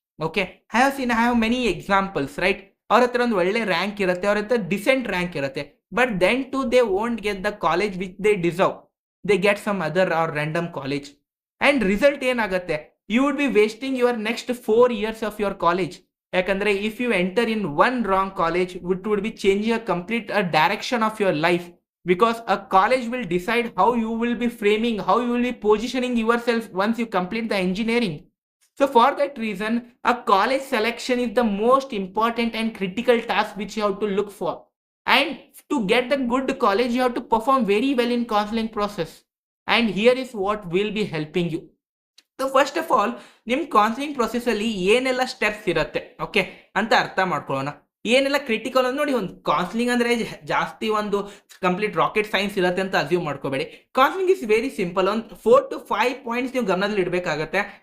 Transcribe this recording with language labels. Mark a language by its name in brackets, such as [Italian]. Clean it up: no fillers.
[English] Okay, I have many examples, right? [Kannada] ಅವ್ರ ಹತ್ರ ಒಂದು ಒಳ್ಳೆ ರ್ಯಾಂಕ್ ಇರುತ್ತೆ, [English] ಅವ್ರ ಹತ್ರ decent rank ಇರುತ್ತೆ, but then to they won't get the college which they deserve. They get some other or random college, and result [Kannada] ಏನಾಗುತ್ತೆ? [English] You would be wasting your next 4 years of your college. ಯಾಕಂದ್ರೆ if you enter in one wrong college, it would be changing a complete direction of your life, because a college will decide how you will be framing, how you will be positioning yourself once you complete the engineering. So for that reason, a college selection is the most important and critical task which you have to look for. And to get the good college, you have to perform very well in counseling process. And here is what will be helping you. So first of all, [Kannada] ನಿಮ್ counselling process ಅಲ್ಲಿ ಏನೆಲ್ಲ steps ಇರುತ್ತೆ okay ಅಂತ ಅರ್ಥ ಮಾಡ್ಕೊಳ್ಳೋಣ. ಏನೆಲ್ಲ critical ಅಂತ ನೋಡಿ. ಒಂದು ಕೌನ್ಸಿಲಿಂಗ್ ಅಂದ್ರೆ ಜಾಸ್ತಿ ಒಂದು ಕಂಪ್ಲೀಟ್ ರಾಕೆಟ್ ಸೈನ್ಸ್ ಇರುತ್ತೆ ಅಂತ ಅಸ್ಯೂಮ್ ಮಾಡ್ಕೋಬೇಡಿ. [English] Counselling is very simple. [Kannada] ಒಂದು 4 to 5 ಪಾಯಿಂಟ್ಸ್ ನೀವು ಗಮನದಲ್ಲಿ ಇಡಬೇಕಾಗತ್ತೆ.